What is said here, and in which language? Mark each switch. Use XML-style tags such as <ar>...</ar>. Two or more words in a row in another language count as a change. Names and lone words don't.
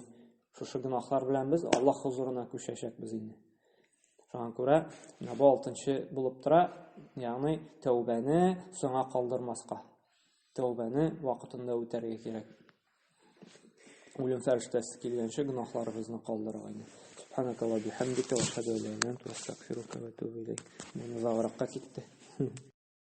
<tt>Шушы гөнаһлар белән без Аллаһ хузурына күчәчәкбез инде. Шуңа күрә, бу 6нчы булып тора, ягъни тәүбәне соңга калдырмаска. Тәүбәне вакытында үтәргә кирәк. Үлем фәрештәсе килгәнче гөнаһларыбызны калдырырга инде.</tt> <ar>سبحانك اللهم بحمدك وأشهد أن لا إله إلا أنت أستغفرك وأتوب إليك.</ar> <tt>Моны загыракка китте.</tt>